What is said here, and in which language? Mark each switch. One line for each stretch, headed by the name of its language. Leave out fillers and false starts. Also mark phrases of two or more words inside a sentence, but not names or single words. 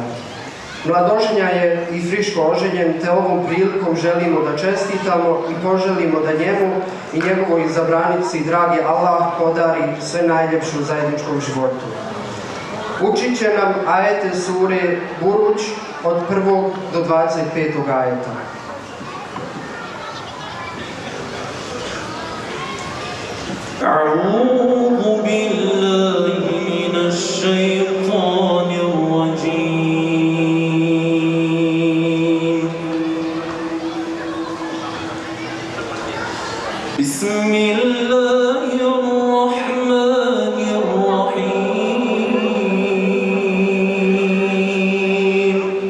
Bosnian: Mladoženja je i friško oženjen, te ovom prilikom želimo da čestitamo i poželimo da njemu i njegovoj izabranici, dragi Allah, podari sve najljepše u zajedničkom životu. Učit će nam ajete sure Buruđ od 1. do 25. ajeta.
Arabic: أعوذ بالله من الشيطان الرجيم بسم الله الرحمن الرحيم